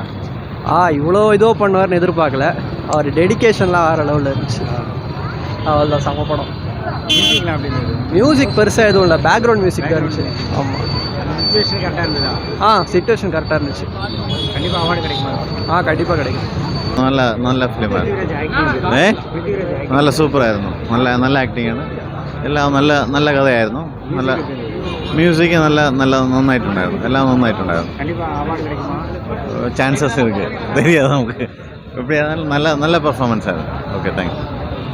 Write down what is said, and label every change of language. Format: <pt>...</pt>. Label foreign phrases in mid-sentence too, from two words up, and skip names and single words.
<ta>இவ்வளோ இதோ பண்ணுவார்னு எதிர்பார்க்கல. அவர் டெடிக்கேஷன்லாம் வேறு லெவலில் இருந்துச்சு. அவ்வளோதான், சம படம். மியூசிக்லாம் எப்படி இருந்தது? மியூசிக் பெருசாக எதுவும் இல்லை,</ta> <en>background music</en> <ta>தான் இருந்துச்சு. ஆமாம், சிச்சுவேஷன் கரெக்டாக இருந்ததா? சிச்சுவேஷன் கரெக்டாக இருந்துச்சு. கண்டிப்பாக அவார்டு கிடைக்குமா? கண்டிப்பாக கிடைக்கும்.</ta> <ml>നല്ല ഫിലിമാണ്. നല്ല സൂപ്പറായിരുന്നു. നല്ല ആക്ടിങ്ങാണ്. എല്ലാം നല്ല കഥയായിരുന്നു. നല്ല മ്യൂസിക് നന്നായിട്ടുണ്ടായിരുന്നു. എല്ലാം നന്നായിട്ടുണ്ടായിരുന്നു.</ml> <ta>ചാൻസസ് ഇருக்கு, தெரியாது നമുക്ക്. எப்படியாஇருந்தாலும் நல்ல பெர்ஃபார்மன்ஸ் ஆகுது.</ta> <en>Okay, thank you.</en>